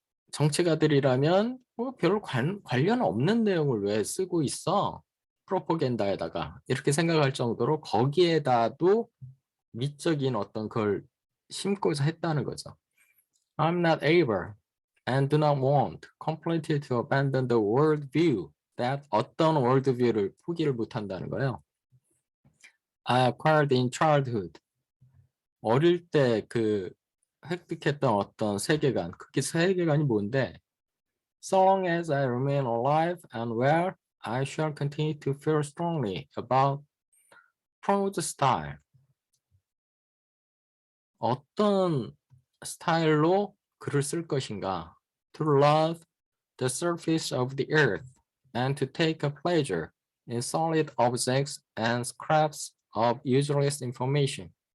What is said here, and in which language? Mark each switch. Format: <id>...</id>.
<ko>정치가들이라면 뭐 별로 관련 없는 내용을 왜 쓰고 있어? 프로포간다에다가 이렇게 생각할 정도로 거기에다도 미적인 어떤 걸 심고서 했다는 거죠.</ko> <en>I'm not able and do not want completely to abandon the world view that</en> <ko>어떤 world view를 포기를 못한다는 거예요.</ko> <en>I acquired in childhood.</en> <ko>어릴 때 획득했던 어떤 세계관, 그게 세계관이 뭔데?</ko> <en>So long as I remain alive and well, I shall continue to feel strongly about prose style.</en> <ko>어떤 스타일로 글을 쓸 것인가?</ko> <en>To love the surface of the earth and to take a pleasure in solid objects and scraps of useless information.</en>